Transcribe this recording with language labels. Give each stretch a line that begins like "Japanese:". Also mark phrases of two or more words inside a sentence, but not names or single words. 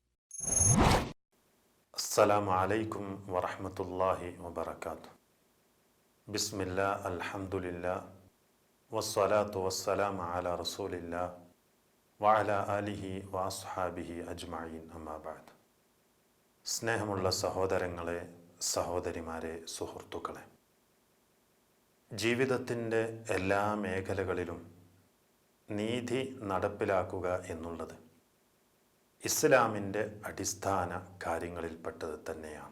Arabic: السلام عليكم ورحمة الله وبركاته. بسم الله الحمد لله والصلاة والسلام على رسول الله وعلى آله وأصحابه أجمعين أما بعد.
Malayalam: സ്നേഹമുള്ള സഹോദരങ്ങളെ, സഹോദരിമാരെ, സുഹൃത്തുക്കളെ, ജീവിതത്തിൻ്റെ എല്ലാ മേഖലകളിലും നീതി നടപ്പിലാക്കുക എന്നുള്ളത് ഇസ്ലാമിൻ്റെ അടിസ്ഥാന കാര്യങ്ങളിൽപ്പെട്ടത് തന്നെയാണ്.